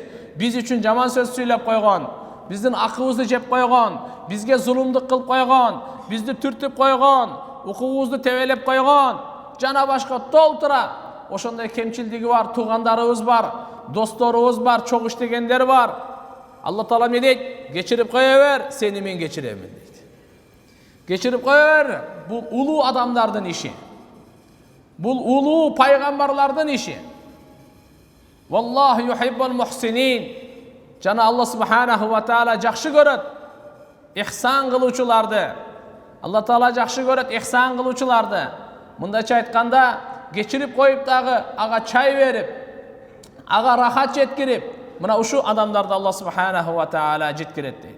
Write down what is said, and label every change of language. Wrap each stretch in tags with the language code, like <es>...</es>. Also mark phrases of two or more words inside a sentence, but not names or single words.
<ky>Биз үчүн жаман сөз сүйлөп койгон, биздин акыбызды жеп койгон, бизге зулумдук кылып койгон, бизди түртүп койгон, укугубузду тебелеп койгон, жана башка толтура ошондой кемчилдиги бар, туугандарыбыз бар, досторубуз бар, чоң иштегендер бар. Алла Таала эмне дейт? Кечирип кое бер, сени мен кечиремин дейт. Кечирип кое бер. Бул улуу адамдардын иши. Бул улуу пайгамбарлардын иши.</ky> <ar>والله يحب المحسنين.</ar> <ky>Жана Алла</ky> <ar>سبحانه وتعالى</ar> <ky>жакшы көрөт ихсан кылуучуларды. Алла Таала жакшы көрөт ихсан кылуучуларды. Мындайча айтканда, кечирип коюп дагы ага чай берип, ага рахат жеткирип, мына ушу адамдарды Алла</ky> <ar>سبحانه وتعالى</ar> <ky>жеткирет дейт.</ky>